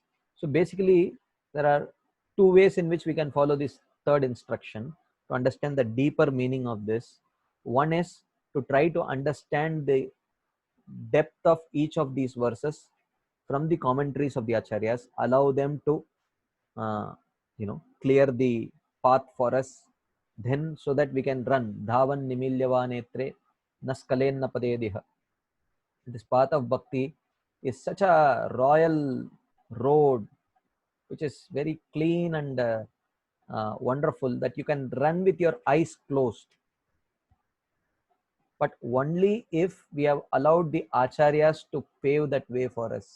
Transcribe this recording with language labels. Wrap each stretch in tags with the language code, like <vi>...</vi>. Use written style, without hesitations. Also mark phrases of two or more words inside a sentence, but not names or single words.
<en>So basically, there are two ways in which we can follow this third instruction to understand the deeper meaning of this. One is to try to understand the depth of each of these verses from the commentaries of the acharyas, allow them to clear the path for us, then so that we can run</en> <sa>धावन् निमील्यवानेत्रे नस्खलेन् नपदे.</sa> <en>This path of bhakti is such a royal road which is very clean and wonderful that you can run with your eyes closed, but only if we have allowed the acharyas to pave that way for us.</en>